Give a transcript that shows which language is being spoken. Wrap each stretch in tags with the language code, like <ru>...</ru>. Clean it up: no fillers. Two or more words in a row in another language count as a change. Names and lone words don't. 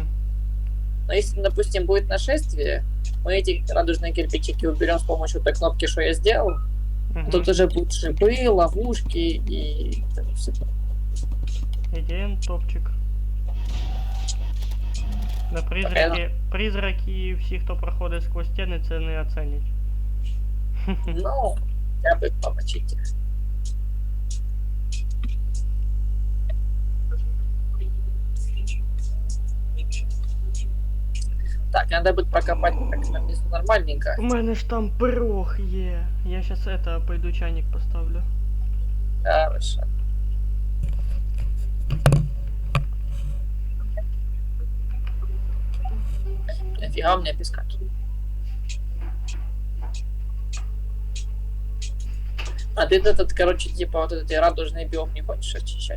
<ru>Но если, допустим, будет нашествие, мы эти радужные кирпичики уберем с помощью той кнопки, что я сделал. Угу. Тут уже будут шипы, ловушки и все. Идея топчик.</ru> <uk>На призраки і всі, хто проходить сквозь стіни, це не оценять.</uk> <ru>Ну, я бы помочите. Так, надо будет прокопать так на место нормальненько.</ru> <uk>У мене ж там пирог є.</uk> <ru>Я сейчас это пойду чайник поставлю. Хорошо. Нафига у меня песка тут? А ты этот, короче, типа вот этот радужный биом не хочешь очищать?</ru>